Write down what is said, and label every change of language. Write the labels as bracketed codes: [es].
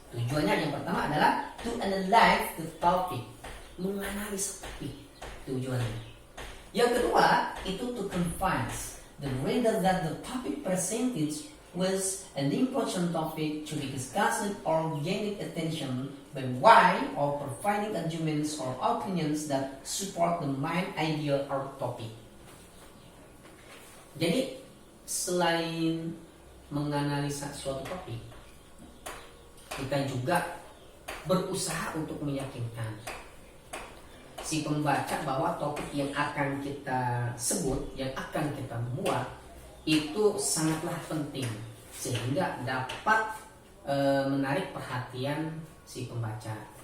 [id] Tujuannya yang pertama adalah [en] to analyze the topic, [id] menganalisa topik. Tujuannya. [en] Yang kedua itu to convince the reader that the topic presented was an important topic to be discussed or gaining attention by way of providing arguments or opinions that support the main idea or topic. [id] Jadi selain menganalisa suatu topik, kita juga berusaha untuk meyakinkan si pembaca bahwa topik yang akan kita sebut, yang akan kita buat itu sangatlah penting sehingga dapat menarik perhatian si pembaca.